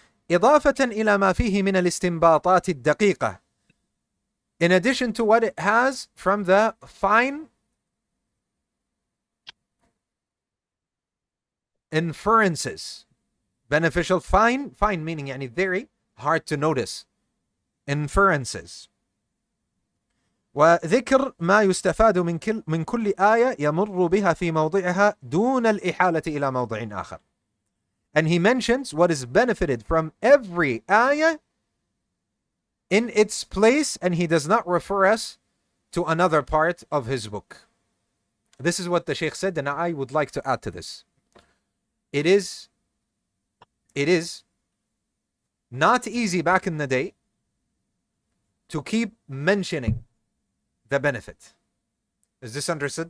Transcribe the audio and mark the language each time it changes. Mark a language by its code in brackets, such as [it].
[ar] إضافة إلى ما فيه من الاستنباطات الدقيقة, [en] in addition to what it has from the fine inferences. Beneficial, fine meaning يعني very hard to notice. Inferences. [ar] وذكر ما يستفاد من كل آية يمر بها في موضعها دون الإحالة إلى موضع آخر. [en] And he mentions what is benefited from every ayah in its place, and he does not refer us to another part of his book. This is what the Shaykh said, and I would like to add to this. It is not easy back in the day to keep mentioning the benefit. Is this understood?